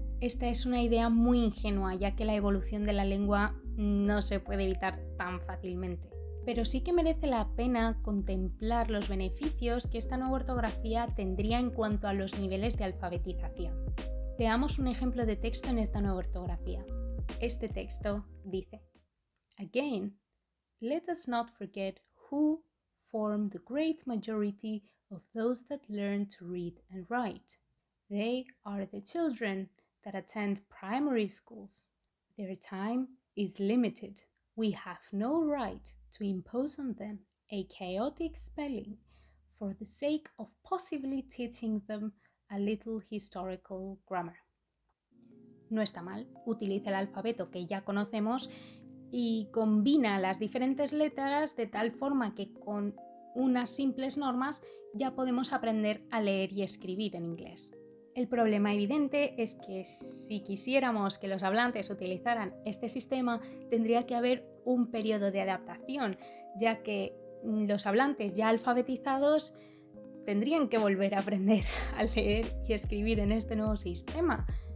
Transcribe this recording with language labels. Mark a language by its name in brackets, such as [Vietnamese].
[Spanish] Esta es una idea muy ingenua, ya que la evolución de la lengua no se puede evitar tan fácilmente. Pero sí que merece la pena contemplar los beneficios que esta nueva ortografía tendría en cuanto a los niveles de alfabetización. Veamos un ejemplo de texto en esta nueva ortografía. Este texto dice: [English] Again, let us not forget who form the great majority of those that learn to read and write. They are the children that attend primary schools. Their time is limited. We have no right to impose on them a chaotic spelling for the sake of possibly teaching them a little historical grammar. [Spanish] No está mal, utiliza el alfabeto que ya conocemos y combina las diferentes letras de tal forma que con unas simples normas ya podemos aprender a leer y escribir en inglés. El problema evidente es que si quisiéramos que los hablantes utilizaran este sistema, tendría que haber un periodo de adaptación, ya que los hablantes ya alfabetizados tendrían que volver a aprender a leer y escribir en este nuevo sistema.